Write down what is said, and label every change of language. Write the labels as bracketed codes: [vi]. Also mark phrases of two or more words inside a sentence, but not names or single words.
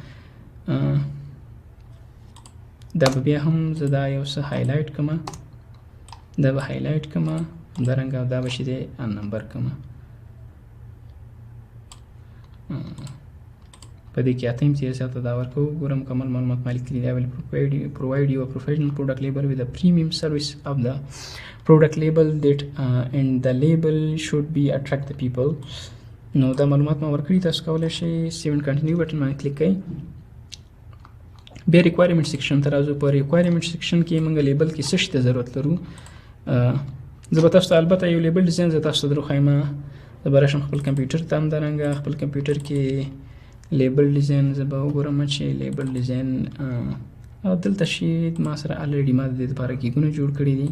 [ps] دا به بیا هم زه دا یو څه هایلایټ کومه، دا به هایلایټ کومه، همدارنګه دا به شي دی نمبر کومه. په دې کې اته امتیاز ته دا ورکوو. ګوره مکمل معلومات مالک کړي. [en] I will provide you a professional product label with a premium service of the product label that and the label should be attract the people. [ps] نو دا معلومات ما ورکړي. تاسو کولی شئ [en] save and continue button [ps] باندې کلیک کړئ. بیا [en] requirement section [ps] ته راځو. په [en] requirement section [ps] کې موږ لیبل کې څه شي ته ضرورت لرو. زه به تاسو ته البته یو [en] label design [ps] زه تاسو ته درښایم. زه به راشم خپل کمپیوټر ته، همدارنګه خپل کمپیوټر کې [en] label design [ps] زه به وګورم چې [en] label design [ps] دلته شي ما سره الریډي ما د دې لپاره ګیګونه جوړ کړي دي.